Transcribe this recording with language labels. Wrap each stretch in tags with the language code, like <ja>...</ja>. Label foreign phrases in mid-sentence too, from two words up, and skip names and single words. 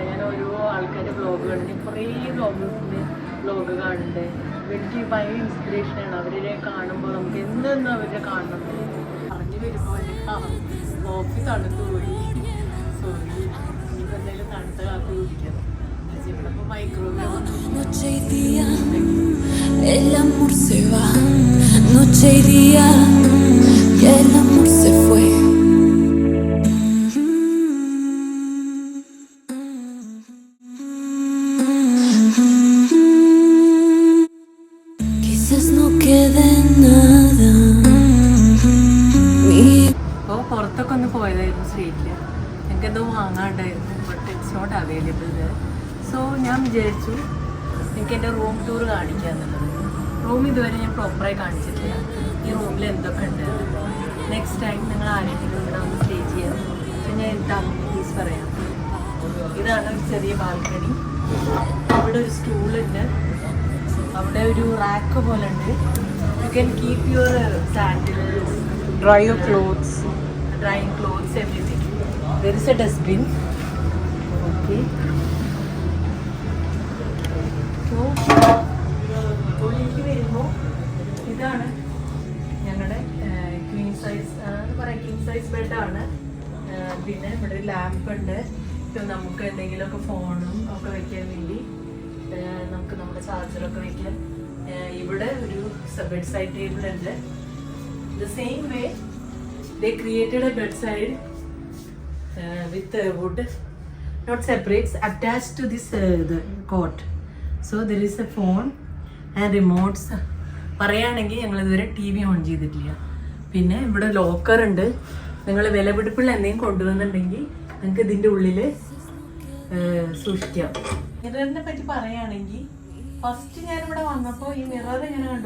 <ml>ഞാൻ ഓരോ ആൾക്കാരുടെ വ്ളോഗ് കാണുന്നത്, കുറേ വ്ളോഗേഴ്സിൻ്റെ വ്ളോഗ് കാണുന്നുണ്ട്. എനിക്ക് ഭയങ്കര ഇൻസ്പിറേഷനാണ് അവരെ കാണുമ്പോൾ. നമുക്ക് എന്തെന്നും അവരെ കാണണം പറഞ്ഞു വരുമ്പോൾ കോഫി തണുത്ത് പോയി. സോറി, ഇനിയിപ്പോൾ എന്തായാലും തണുത്ത കാപ്പി കുടിക്കണം. ഇവിടെ ഇപ്പോൾ മൈക്രോവേവ്</ml> <es>el amor se va, noche y día, y el amor se fue. Quizás no quede nada.</es> <ml>അപ്പോൾ പുറത്തൊക്കെ ഒന്ന് പോയതായിരുന്നു സ്ട്രീറ്റിൽ. എനിക്കെന്തോ വാങ്ങാണ്ടായിരുന്നു.</ml> <en>but it's not available.</en> <ml>സോ ഞാൻ വിചാരിച്ചു എനിക്ക് എൻ്റെ</ml> <en>room tour</en> <ml>കാണിക്കുക എന്നുള്ളത്. റൂം ഇതുവരെ ഞാൻ പ്രോപ്പറായി കാണിച്ചിട്ടില്ല. ഈ റൂമിൽ എന്തൊക്കെ ഉണ്ട്</ml> <en>next time</en> <ml>നിങ്ങൾ ആരെങ്കിലും ഇവിടെ വന്ന് സ്റ്റേ ചെയ്യാം. പിന്നെ എൻ്റെ അമ്മീസ് പറയാം. ഇതാണ് ഒരു ചെറിയ ബാൽക്കണി. അവിടെ ഒരു സ്റ്റൂളുണ്ട്, അവിടെ ഒരു റാക്ക് പോലെ ഉണ്ട്.</ml> <en>you can keep your sandals, Dry your clothes. drying clothes, everything. There is a dustbin. Okay. So,</en> <ml>ഉള്ളിലേക്ക് വരുമ്പോൾ ഇതാണ് ഞങ്ങളുടെ</ml> <en>queen size</en> <ml>പറയാം,</ml> <en>king size bedആണ്.</en> <ml>പിന്നെ ഇവിടെ ഒരു ലാമ്പ് ഉണ്ട്. നമുക്ക് എന്തെങ്കിലുമൊക്കെ ഫോണും ഒക്കെ വെക്കാൻ വേണ്ടി നമുക്ക് നമ്മുടെ ചാർജറൊക്കെ വെക്കാൻ. ഇവിടെ ഒരു</ml> <en>bed side table</en> <ml>ഉണ്ട്.</ml> <en>The same way they created a bedside with wood, not separate, attached to this the cot. So there is a phone and remotes.</en> <ml>പറയുകയാണെങ്കിൽ ഞങ്ങൾ ഇതുവരെ</ml> <en>TV on</en> <ml>ചെയ്തിട്ടില്ല. പിന്നെ ഇവിടെ ലോക്കർ ഉണ്ട്. നിങ്ങൾ വിലപിടിപ്പുള്ള എന്തെങ്കിലും കൊണ്ടുവന്നിട്ടുണ്ടെങ്കിൽ നിങ്ങൾക്ക് ഇതിൻ്റെ ഉള്ളിൽ സൂക്ഷിക്കാം. മിററിനെ പറ്റി പറയുകയാണെങ്കിൽ ഫസ്റ്റ് ഞാനിവിടെ വന്നപ്പോൾ ഈ മിറർ ഇങ്ങനെ കണ്ടു.</ml>